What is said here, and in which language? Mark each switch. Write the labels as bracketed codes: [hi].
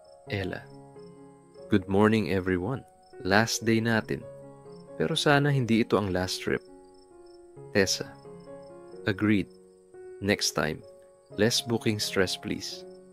[en] Ella, good morning everyone. [tl] Last day natin. Pero sana hindi ito ang last trip. [en] Tessa, agreed. Next time, less booking stress please.